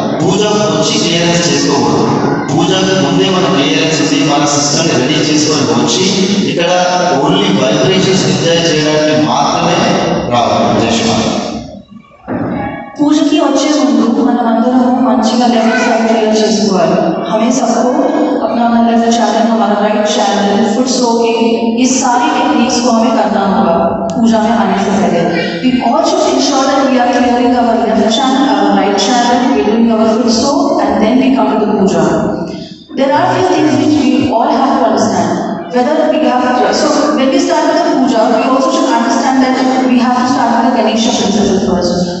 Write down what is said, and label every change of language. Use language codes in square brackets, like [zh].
[te] పూజకు వచ్చి క్లియరెన్స్ చేసుకోకూడదు, పూజకు ముందే మనం క్లియరెన్స్ ఉంది, మన సిస్టమ్ని రెడీ చేసుకొని వచ్చి ఇక్కడ ఓన్లీ వైబ్రేషన్స్ ఎంజాయ్ చేయడానికి మాత్రమే రావాలి. జయశ్రీ పూజకి వచ్చే ముందు మనం అందరం మంచిగా లెవెల్ సెట్ క్లియర్ చేసుకోవాలి. [hi] हमें सबको अपना लेफ्ट चैनल, हमारा राइट चैनल, फुट सोकिंग, ये सारी टेक्निक्स को हमें करना होगा पूजा में आने से पहले. [en] We all should ensure that we are clearing our left channel, our right channel, we doing our foot soak, and then we come to the puja. There are few things which we all have to understand. Whether we have to, so when we start with the puja, we also should understand that we have to start with the Ganesha principle first.